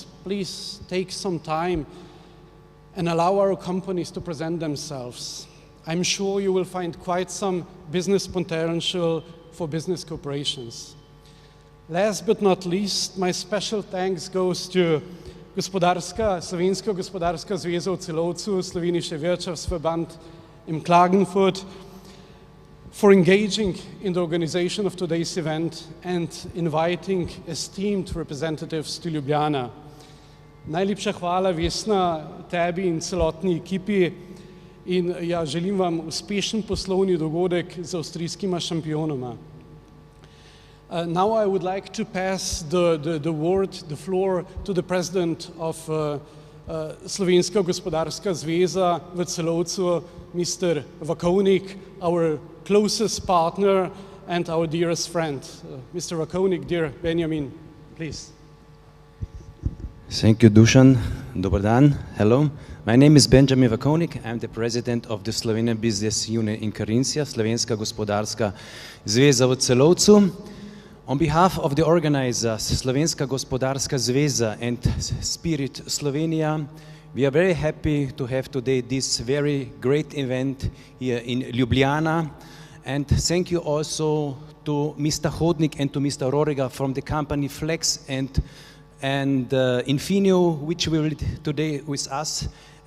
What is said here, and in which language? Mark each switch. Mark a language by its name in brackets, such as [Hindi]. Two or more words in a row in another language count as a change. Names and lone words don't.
[English] Please take some time and allow our companies to present themselves. I'm sure you will find quite some business potential for business cooperations. Last but not least, my special thanks goes to Slovenska gospodarska zveza v Celovcu, Slovenische Wirtschaftsverband in Klagenfurt, for engaging in the organization of today's event and inviting esteemed representatives to Ljubljana. [Slovenian] Najlepša hvala, Vesna, tebi in celotni ekipi in ja, želim vam uspešen poslovni dogodek z avstrijskima šampionoma. [English] Now I would like to pass the floor to the president of Slovenska gospodarska zveza v Celovcu, Mr. Vakonik, our closest partner and our dearest friend. Mr. Vakonik, dear Benjamin, please. Thank you, Dusan. [Croatian] Dobar dan. [English] Hello. My name is Benjamin Vakonik. I'm the president of the Slovenian Business Union in Carinthia, Slovenska gospodarska zveza v Celovcu. On behalf of the organizers, Slovenska gospodarska zveza and SPIRIT Slovenija, we are very happy to have today this very great event here in Ljubljana. And thank you also to Mr. Hodnik and to Mr. Rohringer from the company Flex and Infineon, which will be today with us.